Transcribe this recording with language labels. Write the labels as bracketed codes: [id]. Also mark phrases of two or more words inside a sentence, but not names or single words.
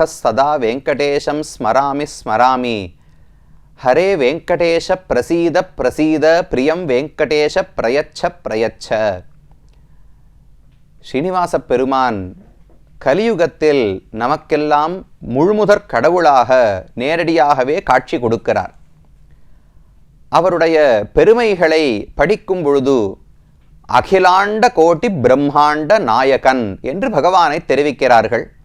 [sa] सदा वेंकटेशं स्मरामि स्मरामि हरे वेंकटेश प्रसीद प्रसीद प्रियं वेंकटेश प्रयच्छ प्रयच्छ. [ta] ஸ்ரீனிவாச பெருமான் கலியுகத்தில் நமக்கெல்லாம் முழுமுதற் கடவுளாக நேரடியாகவே காட்சி கொடுக்கிறார். அவருடைய பெருமைகளை படிக்கும் பொழுது அகிலாண்ட கோட்டி பிரம்மாண்ட நாயகன் என்று பகவானை தெரிவிக்கிறார்கள்.